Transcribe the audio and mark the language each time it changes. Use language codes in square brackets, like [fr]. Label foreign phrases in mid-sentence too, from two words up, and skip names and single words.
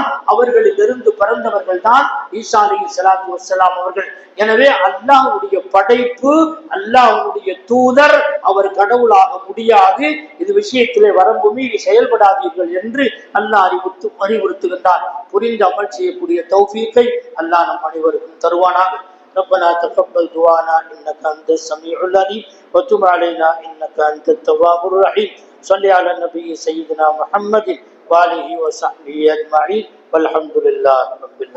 [ta] அவர்களிலிருந்து பிறந்தவர்கள் தான் ஈசா [ar] عليه الصلاة والسلام [ta] அவர்கள். எனவே அல்லாஹ்வுடைய படைப்பு, அல்லாஹ்வுடைய தூதர், அவர் கடவுளாக முடியாது. இது விஷயத்திலே வரம்பு மீறி செயல்படாதீர்கள் என்று அல்லாஹ் அறிவுறுத்துகின்றார். புரிந்து அமல் செய்யக்கூடிய தௌஃபீக்கை அல்லாஹ் நம் அனைவருக்கும் தருவானாக. [ar] ربنا تقبل دعانا انك انت السميع العليم وتب علينا انك انت التواب الرحيم. صل على النبي سيدنا محمد وآله وصحبه اجمعين والحمد لله رب العالمين.